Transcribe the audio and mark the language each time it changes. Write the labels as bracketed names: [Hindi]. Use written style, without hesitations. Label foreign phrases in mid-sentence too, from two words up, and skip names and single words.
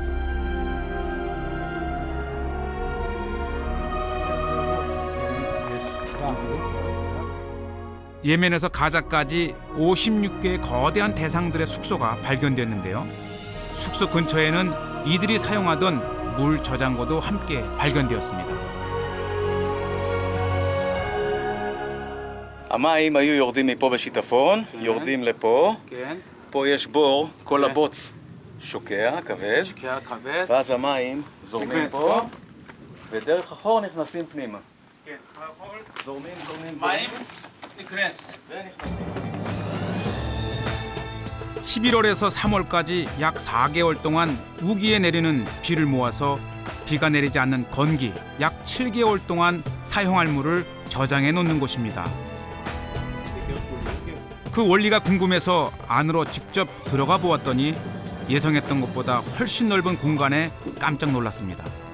[Korean] 예멘에서 가자까지 56개의 거대한 대상들의 숙소가 발견됐는데요. 숙소 근처에는 이들이 사용하던 물 저장고도 함께 발견되었습니다. [Hebrew] המים היו יורדים מפה בשיטפון, יורדים לפה, כן. פה יש בור, כל הבוץ שוקע, כבד, שוקע כבד. ואז המים זורמים נכנס פה, ודרך החור נכנסים פנימה. כן. זורמים, מים נכנס. ונכנסים. [Korean] 11월에서 3월까지 약 4개월 동안 우기에 내리는 비를 모아서 비가 내리지 않는 건기 약 7개월 동안 사용할 물을 저장해 놓는 곳입니다. 그 원리가 궁금해서 안으로 직접 들어가 보았더니 예상했던 것보다 훨씬 넓은 공간에 깜짝 놀랐습니다.